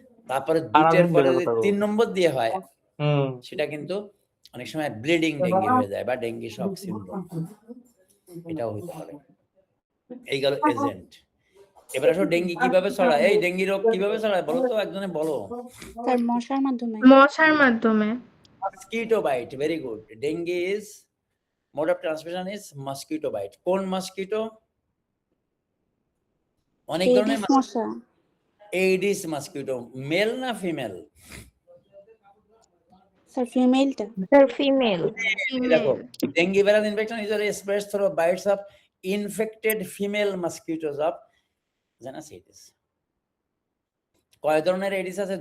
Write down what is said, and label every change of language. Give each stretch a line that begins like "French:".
Bangla: তারপরে 2টের পরে যদি 3 নম্বর দিয়ে হয়, সেটা কিন্তু অনেক সময় ব্লিডিং ডেঙ্গি হয়ে যায় বা ডেঙ্গি শক সিনড্রোম, এটাও হতে পারে। এই গেল এজেন্ট। এবার আসো ডেঙ্গি কিভাবে ছড়ায়? এই ডেঙ্গি রোগ কিভাবে ছড়ায় বলো তো, একজনে বলো। তার মশার মাধ্যমে। মশার মাধ্যমে।
English: mosquito bite, very good. Dengue is mode of transmission is mosquito bite.
Bangla: কোন mosquito? অনেক ধরনের এডিস মশা এইডিস মসকিটো, মেল না ফিমেল? স্যার ফিমেলটা স্যার ফিমেল দেখো, female
English: Dengue viral infection is spread through bites of infected female mosquitoes of genus Aedes.
Bangla: কয় ধরনের Aedes আছে?